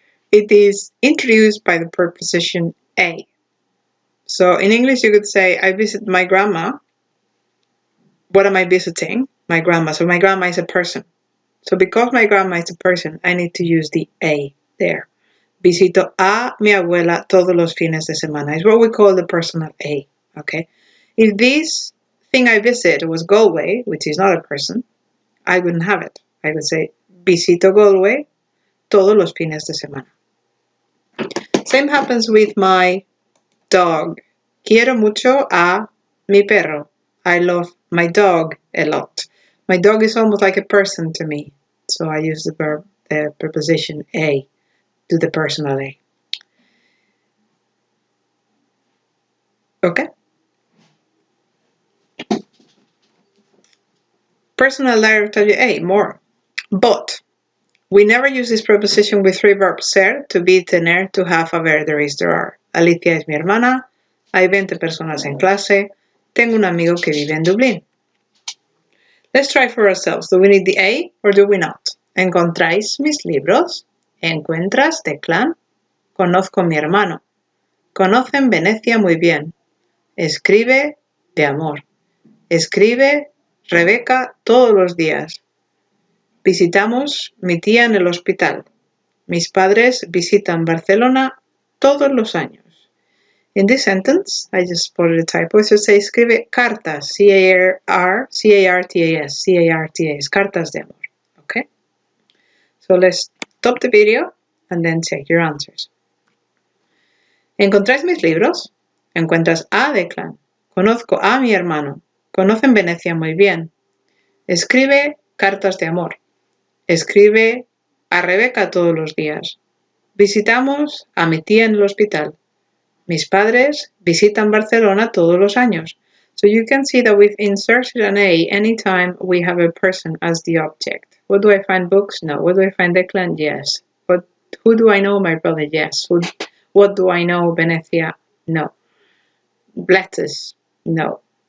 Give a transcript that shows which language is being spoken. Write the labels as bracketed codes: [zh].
[en] It is introduced by the preposition a. So in English, you could say, I visit my grandma. What am I visiting? My grandma. So my grandma is a person. So because my grandma is a person, I need to use the a there. [es] Visito a mi abuela todos los fines de semana. [en] It's what we call the personal a. Okay. If this thing I visit was Galway, which is not a person, I wouldn't have it. I would say, [es] visito Galway todos los fines de semana. [en] Same happens with my dog. [es] Quiero mucho a mi perro. [en] I love my dog a lot. My dog is almost like a person to me. So I use the preposition a to the personal a. Okay? Personal direct object a, more. But we never use this preposition with three verbs, ser, to be, tener, to have, haber, there is, there are. [es] Alicia es mi hermana. Hay 20 personas en clase. Tengo un amigo que vive en Dublín. [en] Let's try for ourselves. Do we need the a or do we not? [es] ¿Encontráis mis libros? ¿Encuentras, Declan? Conozco mi hermano. Conocen Venecia muy bien. Escribe de amor. Escribe Rebeca todos los días. Visitamos mi tía en el hospital. Mis padres visitan Barcelona todos los años. [en] In this sentence, I just spotted a typo. It should say [es] escribe cartas, [en] C-A-R-T-A-S, [es] cartas de amor. [en] Okay? So let's stop the video and then check your answers. [es] ¿Encontráis mis libros? Encuentras a Declan. Conozco a mi hermano. Conocen Venecia muy bien. Escribe cartas de amor. Escribe a Rebeca todos los días. Visitamos a mi tía en el hospital. Mis padres visitan Barcelona todos los años. [en] So you can see that we've inserted an a anytime we have a person as the object. What do I find books? No. What do I find Declan? Yes. But who do I know? My brother? Yes. What do I know? Venecia? No. Letters? No.